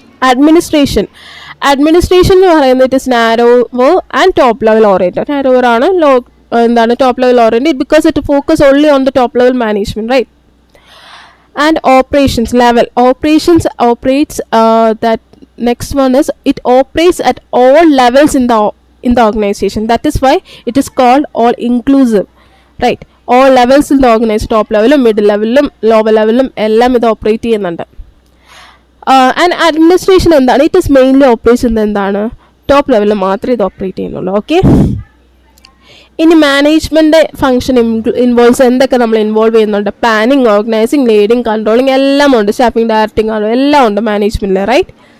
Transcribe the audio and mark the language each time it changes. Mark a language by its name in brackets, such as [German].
[English] Administration, administration എന്ന് പറയുന്നത് it is narrower and top level oriented. Narrower ആണ്, എന്താണ് top level oriented because it focus only on the top level management, right? And operations level, operations operates that next one is it operates at all levels in the organization. That is why it is called all inclusive, right? All levels in the organization, top level, middle level, lower level, [Malayalam] എല്ലാം ഇത് operate ചെയ്യുന്നുണ്ട്. And administration എന്താണ്? It is mainly operation എന്താണ്? Top ലെവലിൽ മാത്രമേ ഇത് operate ചെയ്യുന്നുള്ളൂ. Okay, ഇനി മാനേജ്മെന്റ് ഫംഗ്ഷൻ ഇൻവോൾവ്സ് എന്തൊക്കെ നമ്മൾ ഇൻവോൾവ് ചെയ്യുന്നുണ്ട്? പ്ലാനിങ്, ഓർഗനൈസിങ്, ലീഡിങ്, കൺട്രോളിങ് എല്ലാം ഉണ്ട്. സ്റ്റാഫിങ്, ഡയറക്റ്റിംഗ് ആണ്, എല്ലാം ഉണ്ട് മാനേജ്മെന്റിൽ, റൈറ്റ്?